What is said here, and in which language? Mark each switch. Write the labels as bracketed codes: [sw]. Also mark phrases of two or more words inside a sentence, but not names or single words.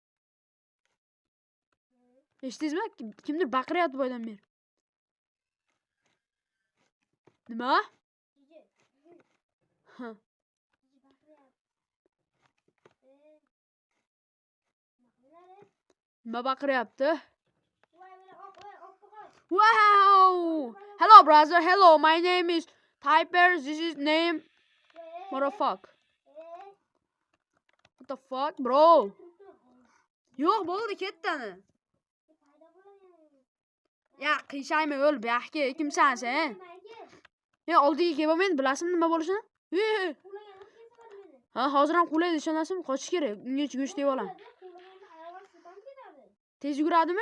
[uz] Eshitdingizmi? Kimdir baqiryapti boydan beri. Nima? Nima baqiryapti? [en] Wow! Hello brother, hello. My name is Typer. This is name. What the fuck? What the fuck, bro? [uz] Yo'q, bo'ldi, ketdani. Qiyshaymi o'l, bu yoqqa kimsan sen? Oldiga kelib men bilasizmi nima bo'lishini? Hozir ham qulaydi, ishonasizmi? Qochish kerak. Unga go'sht deb olaman. Tez yuguradimi?